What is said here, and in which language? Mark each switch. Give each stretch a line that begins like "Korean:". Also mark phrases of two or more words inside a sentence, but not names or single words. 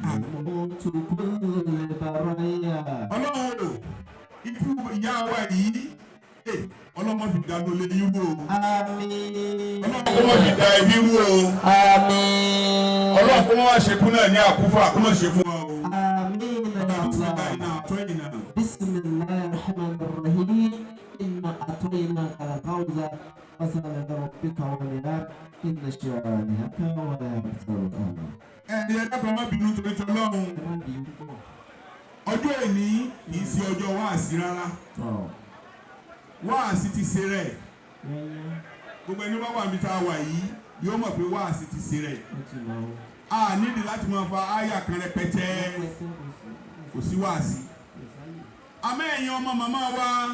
Yoruba: ọlọ́run o ikú ìyá wa yìí ọlọ́mọ fi dá lólé yín wò ó. Àmín. ọlọ́run kó má fi dá ẹbí wò ó. Àmín. ọlọ́run kó má ṣe kú náà ní àkúfà kó má ṣe fún wa o. Àmín.
Arabic: بسم الله الرحمن الرحيم. إنا أعطيناك الكوثر فصل لربك وانحر إن شانئك هو الأبتر.
Yoruba: ẹ̀ẹ́dì ẹ̀dá kan má bínú torí tí ọlọ́run ọjọ́ èní kì í ṣe ọjọ́ wáàsí rárá wáàsí ti ṣe rẹ̀ gbogbo ẹni bá wà níbi tá a wà yìí yóò mọ̀ pé wáàsí ti ṣe rẹ̀ a nídìí láti máa fa àyà kan rẹpẹtẹ kò sí wáàsí àmọ́ ẹ̀yin ọmọ màmá wa